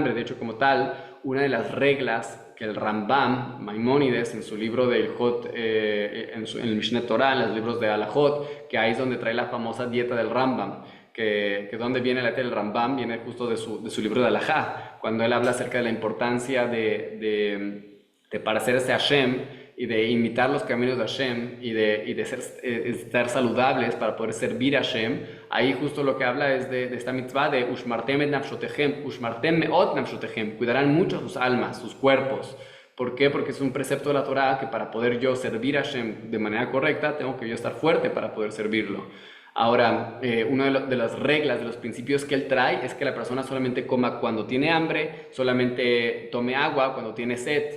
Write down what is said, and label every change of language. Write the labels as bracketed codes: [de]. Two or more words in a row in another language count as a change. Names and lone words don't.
[es] De hecho, como tal, una de las reglas que el Rambam, Maimónides, en su libro de Ilhot, en el Mishneh Torah, en los libros de Alajot, que ahí es donde trae la famosa dieta del Rambam, que donde viene la dieta del Rambam, viene justo de su libro de Alajá, cuando él habla acerca de la importancia de parecerse a Hashem y de imitar los caminos de Hashem y de estar saludables para poder servir a Hashem. Ahí justo lo que habla es de esta mitzvah de [he] ושמרתם את נפשותיכם ושמרתם מאד נפשותיכם, [es] cuidarán mucho sus almas, sus cuerpos. ¿Por qué? Porque es un precepto de la Torah que para poder yo servir a Hashem de manera correcta, tengo que yo estar fuerte para poder servirlo. Ahora, una de las reglas, de los principios que él trae es que la persona solamente coma cuando tiene hambre, solamente tome agua cuando tiene sed.